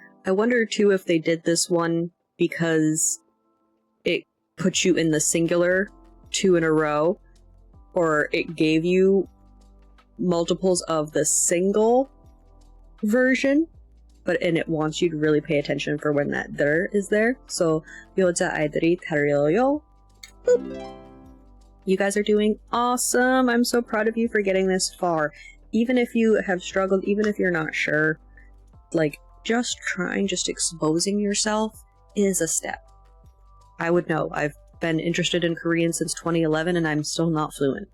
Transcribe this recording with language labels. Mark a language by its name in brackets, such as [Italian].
[English] I wonder too if they did this one because it put you in the singular 2 in a row, or it gave you multiples of the single version, and it wants you to really pay attention for when that there is there. [Korean] So 여자아이들이 달려요. Boop. [English] You guys are doing awesome. I'm so proud of you for getting this far. Even if you have struggled, even if you're not sure, like, just trying, just exposing yourself is a step. I would know. I've been interested in Korean since 2011 and I'm still not fluent.